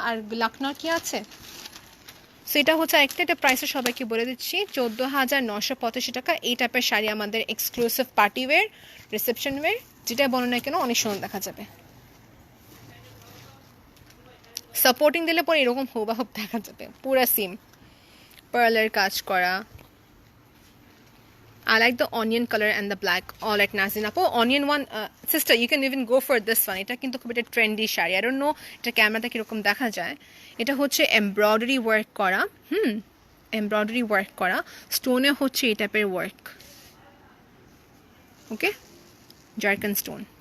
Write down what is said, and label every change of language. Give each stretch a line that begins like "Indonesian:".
Bangla: আর লখনৌ কি আছে? সেটা হচ্ছে একটা, এটা প্রাইসটা সবাইকে বলে দিচ্ছি, 14,985 টাকা। এই টাইপের শাড়ি আমাদের exclusive party wear, reception wire, যেটা বলো না কেন অনেক সুন্দর দেখা যাবে। সাপোর্টিং দিলে পরে এরকম হুবাহুব দেখা যাবে, পুরা সিম পার্লের কাজ করা।
English: I like the onion color and the black. All at Nazin Apo. Onion one, sister, you can even go for this one.
Bangla: এটা কিন্তু খুব একটা trendy sari.
English: I don't know
Bangla: এটা ক্যামেরাতে কিরকম দেখা যায়। এটা হচ্ছে এমব্রয়ডারি ওয়ার্ক করা, এমব্রয়ডারি ওয়ার্ক করা, স্টোনে হচ্ছে এই টাইপের ওয়ার্ক, ওকে, জারকান স্টোন।